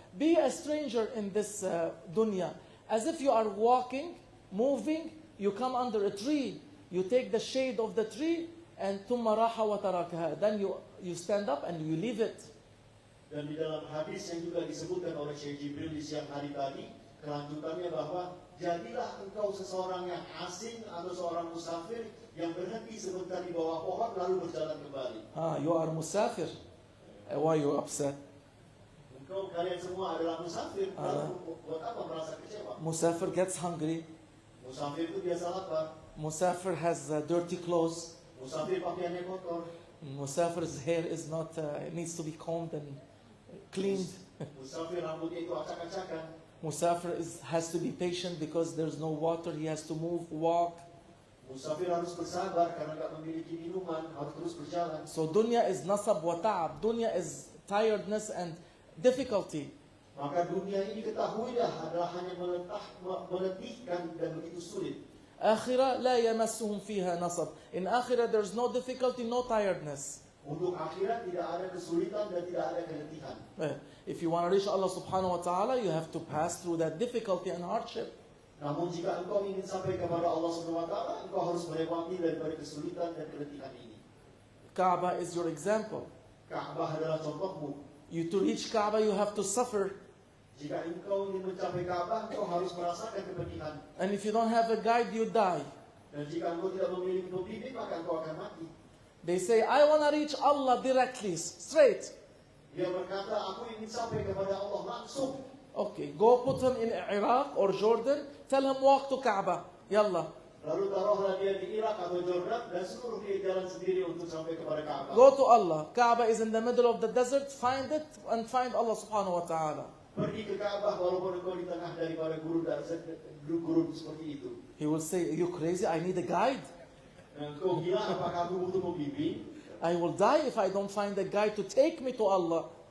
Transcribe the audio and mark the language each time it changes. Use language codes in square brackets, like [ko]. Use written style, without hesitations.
[en] Be a stranger in this dunya. As if you are walking, moving, you come under a tree, you take the shade of the tree, and [ar] thumma raha wa tarakaha. [en] Then you stand up and you leave it. [id] Dan di dalam hadis yang juga disebutkan oleh Syekh Jibril di siang hari tadi, kelanjutannya bahwa jadilah engkau seseorang yang asing atau seorang musafir yang berhenti sebentar di bawah pohon lalu berjalan kembali. [en] You are musafir. Why you upset? [id] Engkau kalian semua adalah musafir. Lalu buat apa merasa kecewa? [en] Musafir gets hungry. [id] Musafir itu biasa lapar. [en] Musafir has dirty clothes. [id] Musafir pakaiannya kotor. [en] Musafir's hair is not needs to be combed and cleaned. [id] Musafir rambutnya itu acak-acakan. [en] Musafir has to be patient because there's no water. He has to move, walk. [id] Musafir harus bersabar karena tidak memiliki minuman, harus terus berjalan. [en] So dunya is [ar] nasab wa ta'ab. [en] Dunya is tiredness and difficulty. [id] Maka dunia ini ketahuilah adalah hanya meletihkan dan begitu sulit. [ar] Akhirah la yamassuhum fiha nasab. [en] In akhirah there's no difficulty, no tiredness. [id] Untuk akhirat tidak ada kesulitan dan tidak ada keletihan. [en] If you want to reach Allah subhanahu wa ta'ala, you have to pass through that difficulty and hardship. [id] Namun jika engkau ingin sampai kepada Allah subhanahu wa ta'ala, engkau harus melewati daripada kesulitan dan keletihan ini. [en] Kaabah is your example. [id] Ka'bah adalah contohmu. [en] To reach Kaabah, you have to suffer. [id] Jika engkau ingin mencapai Ka'bah, engkau harus merasakan kepedihan. [en] And if you don't have a guide, you die. [id] Dan jika engkau tidak memiliki pembimbing, maka engkau akan mati. [en] They say, I want to reach Allah directly, straight. [id] Dia berkata, aku ingin sampai kepada Allah langsung. [en] Okay, go put him in Iraq or Jordan. Tell him walk to Kaaba. Yalla. [id] Lalu taruhlah dia di Irak atau Jordan dan suruh dia jalan sendiri untuk sampai kepada Ka'bah. [en] Go to Allah. Kaaba is in the middle of the desert. Find it and find Allah subhanahu wa ta'ala. [id] Pergi ke Ka'bah walaupun engkau di tengah daripada gurun seperti itu. [en] He will say, are you crazy? I need a guide. [id] Engkau gila, apakah aku butuh pembimbing? [en] I will die if I don't find a guide to take me to Allah.